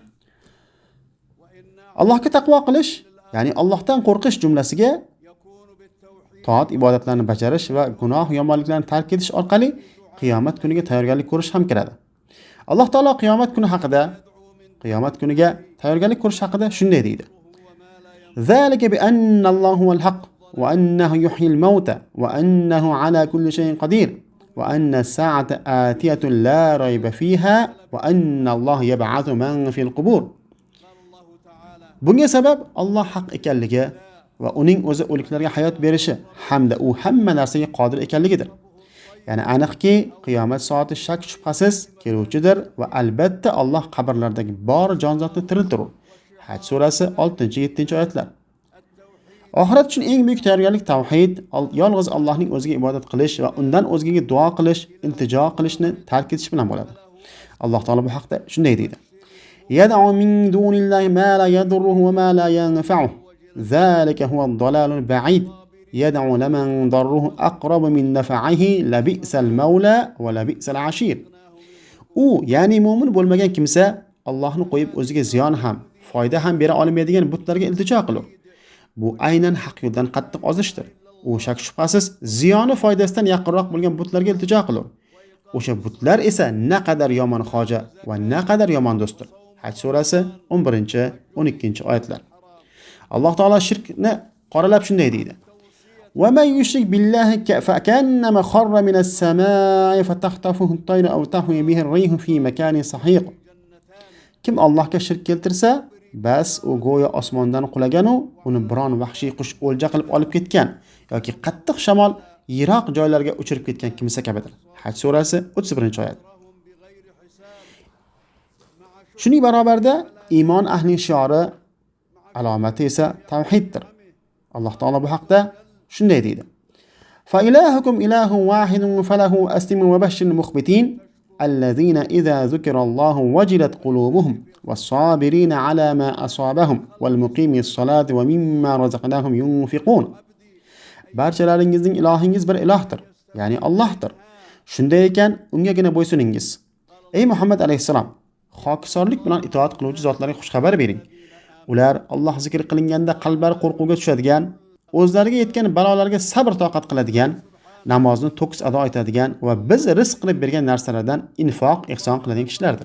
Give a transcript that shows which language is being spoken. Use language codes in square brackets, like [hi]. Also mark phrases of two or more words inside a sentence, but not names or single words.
[uz] Allohga taqvo qilish, ya'ni Allohdan qo'rqish jumlasiga toat ibodatlarni bajarish va gunoh yomonliklarni tark etish orqali qiyomat kuniga tayyorgarlik ko'rish ham kiradi. Alloh taolo qiyomat kuniga tayyorgarlik ko'rish haqida shunday deydi: [ar] ذلك بأن الله الحق وأنه يحيي الموتى وأنه على كل شيء قدير وأن الساعة آتية لا ريب فيها وأن الله يبعث من في القبور. [uz] Bunga sabab Alloh haq ekanligi va uning o'zi o'liklarga hayot berishi hamda u hamma narsaga qodir ekanligidir. Ya'ni aniqki, qiyomat soati shak shubhasiz keluvchidir va albatta Alloh qabrlardagi bor jonzotni tiriltirur. Haj surasi 6-7 oyatlar. Oxirat uchun eng buyuk tayyorgarlik tavhid, yolg'iz Allohning o'ziga ibodat qilish va undan o'zgaga duo qilish, iltijo qilishni tark etish bilan bo'ladi. Alloh taolo bu haqda shunday deydi: [ar] يدعو من دون الله ما لا يضره وما لا ينفعه. ذلك هو الضلال البعيد. يدعو لمن ضره أقرب من نفعه لبئس المولى ولبئس العشير. [uz] U, ya'ni mu'min bo'lmagan kimsa Allohni qo'yib o'ziga ziyon ham, foyda ham bera olmaydigan butlarga iltijo qilur. Bu aynan haq yo'ldan qattiq ozishdir. U shak shubhasiz ziyoni foydasidan yaqinroq bo'lgan butlarga iltijo qilur. O'sha butlar esa naqadar yomon xoja va naqadar yomon do'stdir. Haj surasi 11-12 oyatlar. Alloh taolo shirkni qoralab shunday deydi: [ar] ومن يشرك بالله فكأنما خر من السماء فتخطفه الطير أو تهوي به الريح في مكان سحيق. [uz] Kim Allohga shirk keltirsa, bas u go'yo osmondan qulagan u uni biron vahshiy qush o'lja qilib olib ketgan yoki qattiq shamol yiroq joylarga uchirib ketgan kimsa kabidir. Haj surasi 31-oyat. Shuning barobarida iymon ahli shiori alomati esa tavhiddir. Alloh taolo bu haqda shunday deydi: [ar] فإلهكم إله واحد فله أسلموا وبشر المخبتين الذين إذا ذكر الله وجلت قلوبهم والصابرين على ما أصابهم والمقيمي الصلاة ومما رزقناهم ينفقون. [uz] Barchalaringizning ilohingiz bir ilohdir, ya'ni Allohdir. Shunday ekan, ungagina bo'ysuningiz. Ey Muhammad alayhissalom, xokisorlik bilan itoat qiluvchi zotlarga xush xabar bering. Ular Alloh zikr qilinganda qalblari qo'rquvga tushadigan, o'zlariga yetgan balolarga sabr toqat qiladigan, namozni to'kis ado etadigan va biz rizq qilib bergan narsalardan infoq ihson qiladigan kishilardir.